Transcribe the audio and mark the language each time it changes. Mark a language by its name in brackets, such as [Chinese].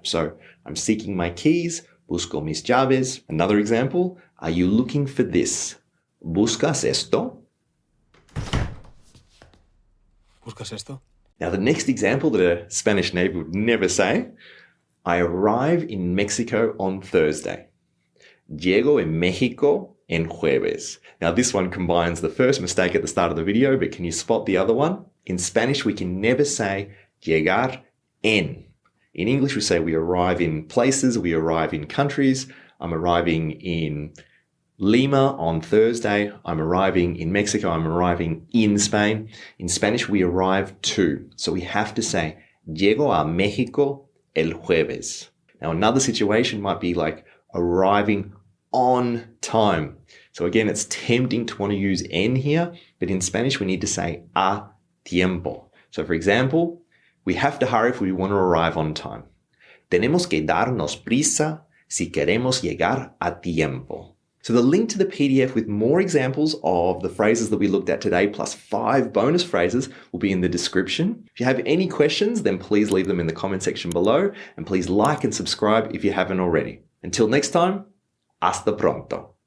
[English] So I'm seeking my keys, [Spanish] busco mis llaves. [English] Another example, are you looking for this? [Spanish] ¿Buscas esto? ¿Buscas esto? [English] Now, the next example that a Spanish native would never say, I arrive in Mexico on Thursday. [Spanish] Llego en México en jueves. [English] Now, this one combines the first mistake at the start of the video, but can you spot the other one? In Spanish, we can never say llegar en. In English, we say we arrive in places, we arrive in countries. I'm arriving in Lima on Thursday. I'm arriving in Mexico. I'm arriving in Spain. In Spanish, we arrive to. So we have to say, [Spanish] llego a México el jueves. [English] Now, another situation might be like arriving on time. So again, it's tempting to want to use en here, but in Spanish, we need to say a tiempo. So for example, we have to hurry if we want to arrive on time. [Spanish] Tenemos que darnos prisa si queremos llegar a tiempo. [English] So the link to the PDF with more examples of the phrases that we looked at today, plus 5 bonus phrases, will be in the description. If you have any questions, then please leave them in the comment section below, and please like and subscribe if you haven't already. Until next time, [Spanish] hasta pronto.